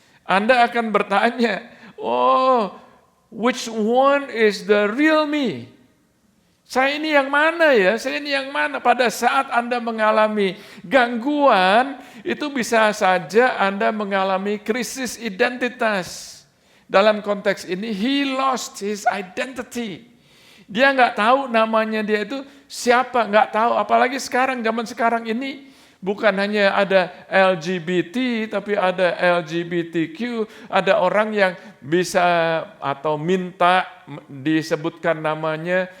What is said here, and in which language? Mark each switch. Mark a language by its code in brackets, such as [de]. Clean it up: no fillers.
[id] Anda akan bertanya, [en] oh, which one is the real me? [id] Saya ini yang mana ya? Saya ini yang mana? Pada saat Anda mengalami gangguan, itu bisa saja Anda mengalami krisis identitas. Dalam konteks ini, [en] he lost his identity. [id] Dia nggak tahu namanya dia itu siapa, nggak tahu. Apalagi sekarang, zaman sekarang ini, bukan hanya ada LGBT, tapi ada LGBTQ, ada orang yang bisa atau minta disebutkan namanya.